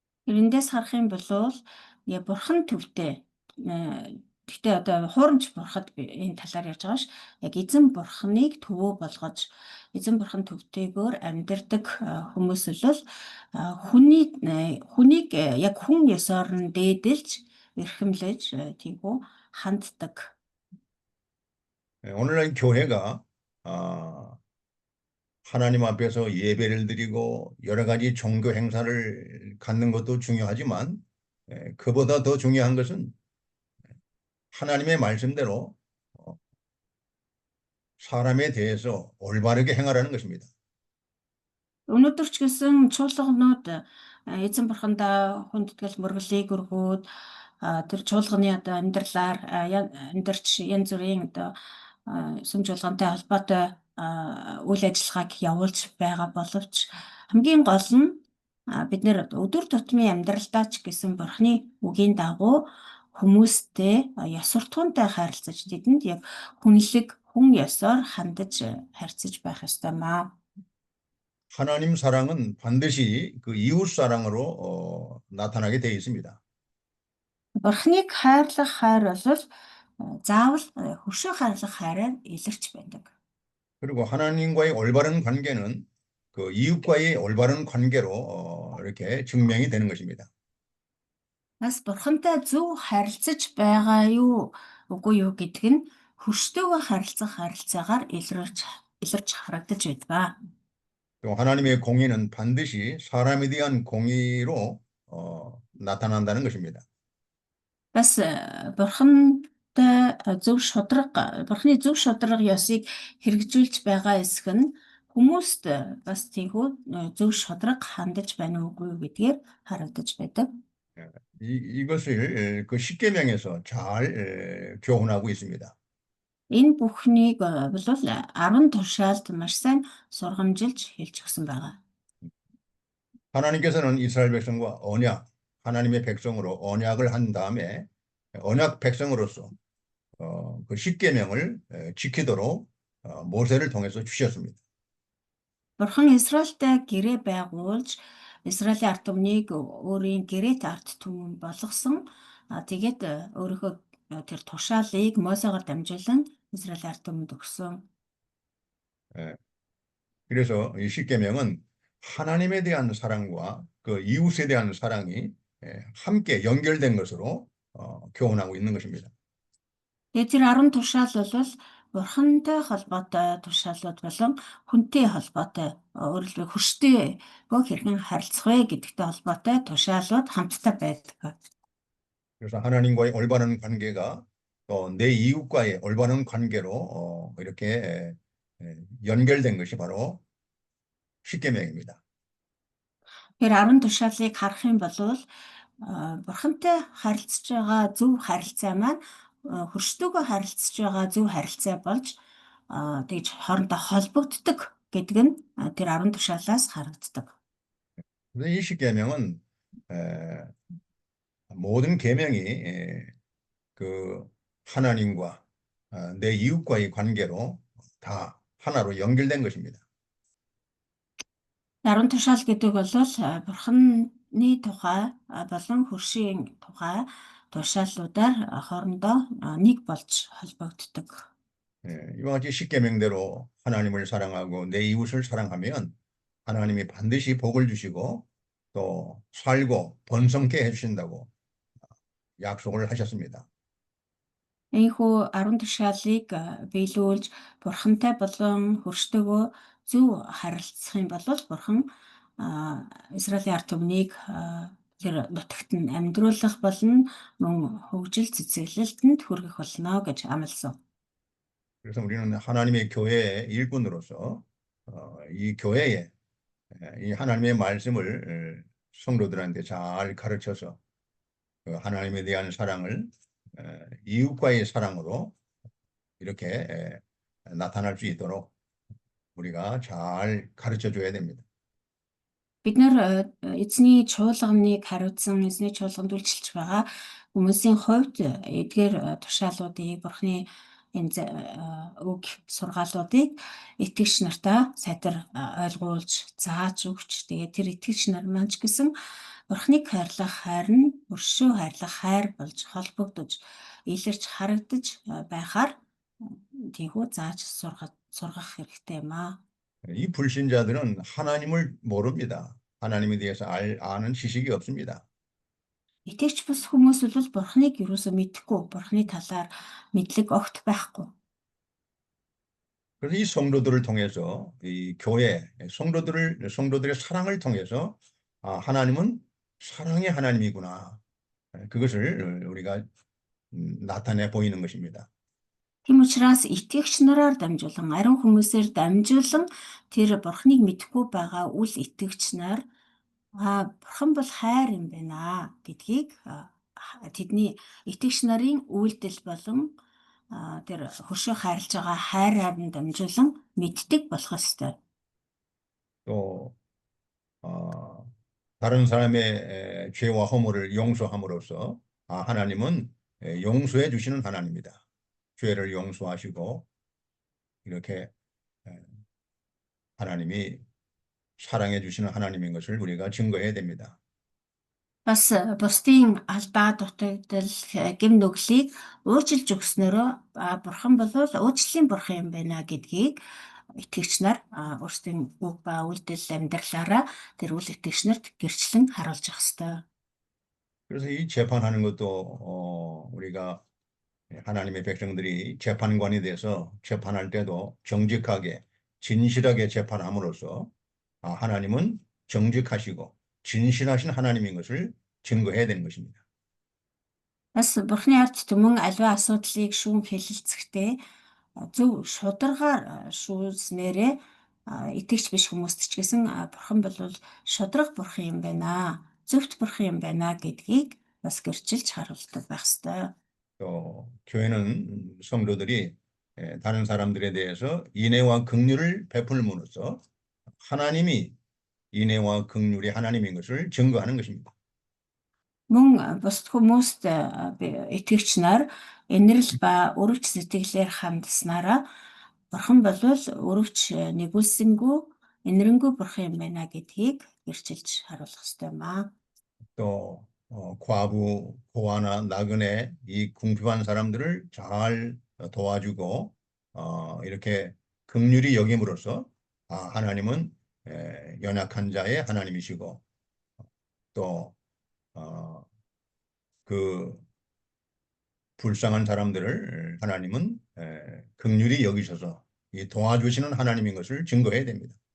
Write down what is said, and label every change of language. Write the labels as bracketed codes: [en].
[mn] Эрэндээс харах юм бол бурхан төвтэй гэхдээ одоо хуурамч бурхад энэ талаар ярьж байгаа ш. Яг эзэн бурханыг төвөө болгож эзэн бурхан төвтэйгээр амьдардаг хүмүүс бол хүнийг яг хүн ёсоор нь дээдэлж эрхэмлэж тийгүү ханддаг. [ko] 오늘날 교회가 하나님 앞에서 예배를 드리고 여러 가지 종교 행사를 갖는 것도 중요하지만 그보다 더 중요한 것은 하나님의 말씀대로 사람에 대해서 올바르게 행하라는 것입니다. [mn] Өнөөдөр ч гэсэн чуулганууд эзэн бурхандаа хүндэтгэл мөрөглийг өргөөд тэр чуулганы одоо амьдралаар амьдарч янз бүрийн одоо сүм чуулгантай холбоотой үйл ажиллагааг явуулж байгаа боловч хамгийн гол нь бид нэр өдөр тутмын амьдралдаа ч гэсэн бурхны үгийн дагуу хүмүүстэй ёс суртахуунтай харилцаж тэдэнд яг хүнлэг хүн ёсоор хандаж харьцаж байх ёстой маа. [ko] 하나님 사랑은 반드시 그 이웃 사랑으로 나타나게 되어 있습니다. [mn] Бурхныг хайрлах хайр бол заавал хөршөө хайрлах хайраар илэрч байдаг. [ko] 그리고 하나님과의 올바른 관계는 그 이웃과의 올바른 관계로 이렇게 증명이 되는 것입니다. [mn] Бас бурхантай зөв харилцаж байгаа юу үгүй юу гэдг нь хүрштэйгөө харилцах харилцаагаар илэрч харагдаж байдаг. [ko] 또 하나님의 공의는 반드시 사람에 대한 공의로 나타난다는 것입니다. [mn] Бас бурхантай бурхны зөв шударга ёсыг хэрэгжүүлж байгаа эсэх нь хүмүүст бас тийхүү зөв шударга хандаж байна уугүй гэдгээр харагдаж байдаг. [ko] 이것을 그 십계명에서 잘 교훈하고 있습니다. [mn] Энэ бүхнийг бол 10 тушаалд маш сайн сургамжилж хэлж өгсөн байгаа. [ko] 하나님께서는 이스라엘 백성과 하나님의 백성으로 언약을 한 다음에 언약 백성으로서 그 십계명을 지키도록 모세를 통해서 주셨습니다. [mn] Бурхан Израильтай гэрээ байгуулж Израилийн ард түмнийг өөрийн гэрээт ард түмэн болгосон. Тэгээд өөрийнхөө тэр тушаалыг Мосегаар дамжуулан Израилийн ард түмэнд өгсөн. [ko] 그래서 이 십계명은 하나님에 대한 사랑과 그 이웃에 대한 사랑이 함께 연결된 것으로 교훈하고 있는 것입니다. [mn] Тэгээд тэр 10 тушаал бол Бурхантай холбоотой тушаалууд болон хүнтэй холбоотой өөрөлдөө хүрштэйгөө хэрхэн харилцах вэ гэдэгтэй холбоотой тушаалууд хамтдаа байдаг. [ko] 그래서 하나님과의 올바른 관계가 또 내 이웃과의 올바른 관계로 이렇게 연결된 것이 바로 십계명입니다. [mn] Тэр 10 тушаалыг харах юм бол Бурхантай харилцаж байгаа зөв харилцаа маань хүрштэйгөө харилцаж байгаа зөв харилцаа болж тэгж хоорондоо холбогддог гэдэг нь тэр 10 тушаалаас харагддаг. [ko] 이 십계명은 모든 계명이 그 하나님과 내 이웃과의 관계로 다 하나로 연결된 것입니다. [mn] 10 тушаал гэдэг бол Бурханы тухай болон хөршийн тухай тушаалуудаар хоорондоо нэг болж холбогддог. [ko] 이와 같이 십계명대로 하나님을 사랑하고 내 이웃을 사랑하면 하나님이 반드시 복을 주시고 또 살고 번성케 해주신다고 약속을 하셨습니다. [mn] Ийхүү 10 тушаалыг биелүүлж Бурхантай болон хөрштэйгөө зөв харилцах юм бол Бурхан Израилийн ард түмнийг тэр нутагт нь амьдруулах болон мөн хөгжил цэцэглэлтэнд хүргэх болно гэж амласан. [ko] 그래서 우리는 하나님의 교회의 일꾼으로서 이 교회에 이 하나님의 말씀을 성도들한테 잘 가르쳐서 그 하나님에 대한 사랑을 이웃과의 사랑으로 이렇게 나타날 수 있도록 우리가 잘 가르쳐 줘야 됩니다. [mn] Бид нэр эзний чуулганыг хариуцсан, эзний чуулганд үйлчилж байгаа хүмүүсийн хувьд эдгээр тушаалуудыг Бурханы энэ үг сургаалуудыг итгэгч нартаа сайтар ойлгуулж, зааж өгч, тэгээд тэр итгэгч нар маань ч гэсэн Бурханыг хайрлах хайр нь өршөө хайрлах хайр болж холбогдож, илэрч харагдаж байхаар тийхүү зааж сургах хэрэгтэй юм аа. [ko] 이 불신자들은 하나님을 모릅니다. 하나님에 대해서 아는 지식이 없습니다. [mn] Итгэвч бус хүмүүс бол Бурханыг юусоо мэдэхгүй, Бурханы талаар мэдлэг огт байхгүй. [ko] 그래서 이 성도들을 통해서 이 교회 성도들의 사랑을 통해서 하나님은 사랑의 하나님이구나. 그것을 우리가 나타내 보이는 것입니다. [mn] Тийм учраас итгэгч нараар дамжуулан, ариун хүмүүсээр дамжуулан тэр Бурханыг мэдэхгүй байгаа үл итгэгч нар Бурхан бол хайр юм байна гэдгийг тэдний итгэгч нарын үйлдэл болон тэр хөршөө хайрлаж байгаа хайраар нь дамжуулан мэддэг болох ёстой. [ko] 또 다른 사람의 죄와 허물을 용서함으로써 하나님은 용서해 주시는 하나님이다. 죄를 용서하시고 이렇게 하나님이 사랑해 주시는 하나님인 것을 우리가 증거해야 됩니다. [mn] Бас бусдын алдаа дутагдал гэм нүглийг уучлж өгснөөрөө Бурхан бол уучлалын Бурхан юм байна гэдгийг итгэгч нар өөрсдийн үг ба үйлдэл амьдралаараа тэр үл итгэгч нарт гэрчлэн харуулж явах ёстой. [ko] 그래서 이 재판하는 것도 우리가 하나님의 백성들이 재판관이 돼서 재판할 때도 정직하게 진실하게 재판함으로써 하나님은 정직하시고 진실하신 하나님인 것을 증거해야 되는 것입니다. [mn] Бас Бурхны ард түмэн аливаа асуудлыг шүүн хэлэлцэхдээ зөв шударгаар шүүснээрээ итгэж биш хүмүүст ч гэсэн Бурхан бол шудраг Бурхан юм байна. Зөвхт Бурхан юм байна гэдгийг бас гэрчилж харуулдаг байх ёстой. [ko] 또 교회는 성도들이 다른 사람들에 대해서 인애와 긍휼을 베풀므로써 하나님이 인애와 긍휼이 하나님인 것을 증거하는 것입니다. [mn] Мөн бусад хүмүүст итгэгч нар инэрл ба өрөвч сэтгэлээр хандсанараа Бурхан бол өрөвч нэгүүлсэнгүй инэрэнгүү Бурхан юм байна гэдгийг гэрчилж харуулах ёстой юм аа. [ko] 또 과부, 고아나 나그네 이 궁핍한 사람들을 잘 도와주고 이렇게 긍휼히 여김으로써 하나님은 연약한 자의 하나님이시고 또 그 불쌍한 사람들을 하나님은 긍휼히 여기셔서 이 도와주시는 하나님인 것을 증거해야 됩니다.